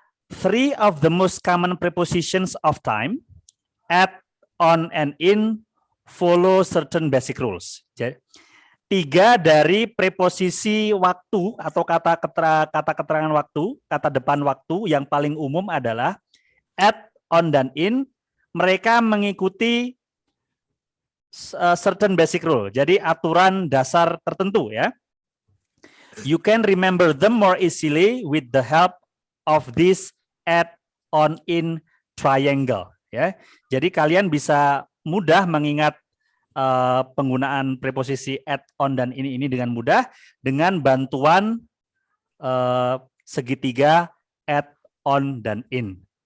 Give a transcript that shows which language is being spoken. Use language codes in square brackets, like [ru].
[en] Three of the most common prepositions of time, at, on, and in, follow certain basic rules. [id] Jadi, 3 dari preposisi waktu atau kata keterangan waktu, kata depan waktu yang paling umum adalah at, on, dan in. Mereka mengikuti [en] certain basic rule. [id] Jadi aturan dasar tertentu ya. [en] You can remember them more easily with the help of this at, on, in triangle ya. [id] Jadi kalian bisa mudah mengingat penggunaan preposisi at, on, dan ini dengan mudah dengan bantuan segitiga at, on, dan in.